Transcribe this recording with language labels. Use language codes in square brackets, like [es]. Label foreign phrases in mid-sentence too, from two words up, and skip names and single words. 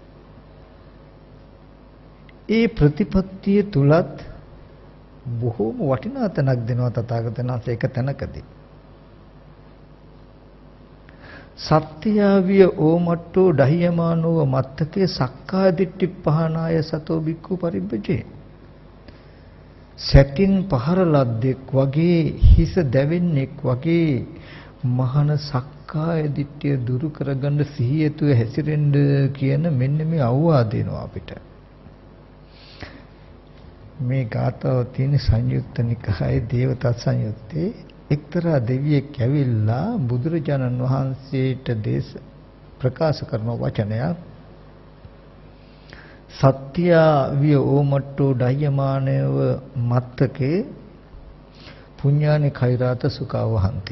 [si] ඒ ප්‍රතිපත්තිය තුලත් බොහෝම වටිනා තැනක් දෙනවා තථාගතයන් වහන්සේ එක තැනකදී. [pi] සත්‍යාවිය ඕමට්ටෝ ඩහියමානෝව මත්තකේ සක්කාය දිට්ඨි පහනාය සතෝ බික්ඛු පරිබ්බජේ. [si] සැටින් පහර ලද්දෙක් වගේ හිස දැවෙන්නෙක් වගේ මහාන සක්කාය දිට්ඨිය දුරු කරගන්න සිහියතුව හැසිරෙන්න කියන මෙන්න මේ අවවාද දෙනවා අපිට. මේ ගාථාව තියෙන සංයුක්ත නිකායේ දේවදත්ත සංයුත්තේ එක්තරා දෙවියෙක් ඇවිල්ලා බුදුරජාණන් වහන්සේට ප්‍රකාශ කරන වචනයක් [pi] සත්‍ය විය ඕමට්ටෝ ඩයමානව මත්තකේ පුඤ්ඤානි කෛරාත සුඛවහන්ති.